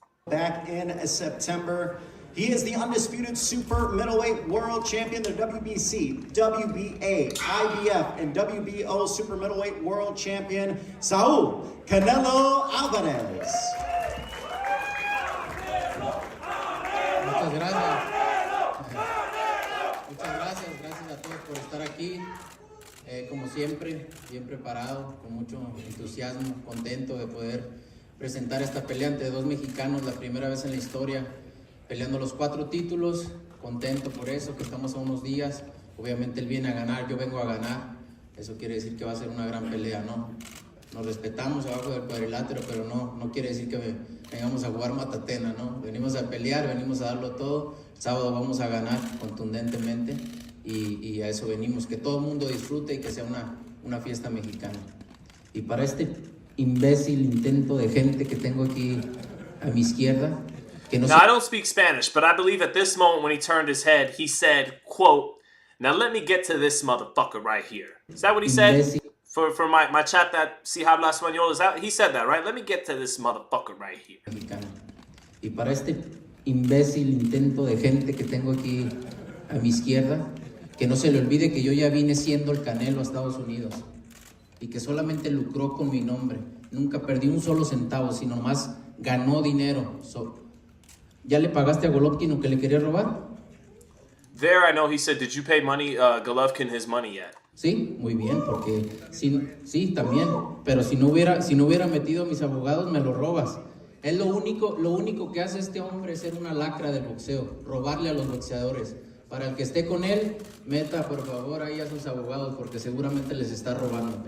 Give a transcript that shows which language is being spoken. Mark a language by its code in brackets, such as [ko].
[en] Back in September, he is the undisputed super middleweight world champion, the WBC, WBA, IBF, and WBO super middleweight world champion, Saul Canelo Alvarez. [es] Muchas gracias. Muchas gracias a todos por estar aquí. Como siempre, bien preparado, con mucho entusiasmo, contento de poder presentar esta pelea ante dos mexicanos, la primera vez en la historia, peleando los 4 títulos, contento por eso, que estamos a unos días, obviamente él viene a ganar, yo vengo a ganar, eso quiere decir que va a ser una gran pelea, ¿no? Nos respetamos abajo del cuadrilátero, pero no quiere decir que vengamos a jugar matatena, ¿no? Venimos a pelear, venimos a darlo todo, el sábado vamos a ganar contundentemente y a eso venimos, que todo el mundo disfrute y que sea una fiesta mexicana. Y para este imbécil intento de gente que tengo aquí a mi izquierda, que no [en] Now, I don't speak Spanish, but I believe at this moment when he turned his head, he said, quote, "Now let me get to this motherfucker right here." Is that what he said? For my chat that [es] si habla español, [en] is that he said that, right? Let me get to this motherfucker right here. [es] Mexicano. Y para este imbécil intento de gente que tengo aquí a mi izquierda, que no se le olvide que yo ya vine siendo el Canelo a Estados Unidos y que solamente lucró con mi nombre. Nunca perdí un solo centavo, sino más ganó dinero. ¿Ya le pagaste a Golovkin lo que le quería robar? [en] There, I know he said, did you pay money, Golovkin his money yet? [es] Sí, muy bien, porque sí, también, pero si no hubiera metido a mis abogados, me lo robas. Es lo único que hace este hombre es ser una lacra del boxeo, robarle a los boxeadores. Para el que esté con él, meta por favor ahí a sus abogados, porque seguramente les está robando.